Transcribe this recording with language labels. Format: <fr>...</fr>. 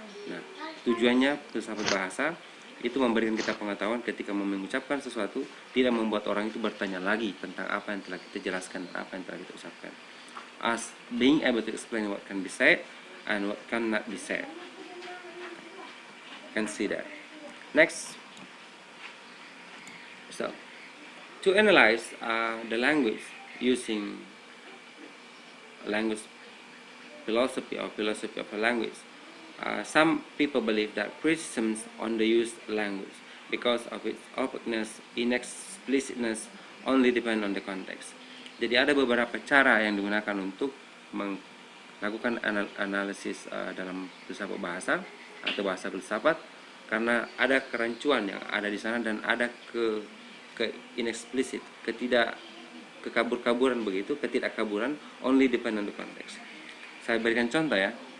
<id>Nah, tujuannya filsafat bahasa itu memberikan kita pengetahuan ketika mengucapkan sesuatu, tidak membuat orang itu bertanya lagi tentang apa yang telah kita jelaskan, apa yang telah kita ucapkan.</id> <en>As being able to explain what can be said and what cannot be said. Can see that. Next. So, to analyze the language using language philosophy or philosophy of a language, some people believe that criticisms on the used language because of its opaqueness, inexplicitness only depend on the context.</en> <id>Jadi ada beberapa cara yang digunakan untuk melakukan analisis dalam filsafat bahasa atau bahasa filsafat, karena ada kerancuan yang ada di sana dan ada ke inexplicit, kekabur-kaburan begitu, ketidakkaburan,</id> <en>only depend on the context.</en> <id>Saya berikan contoh ya.</id>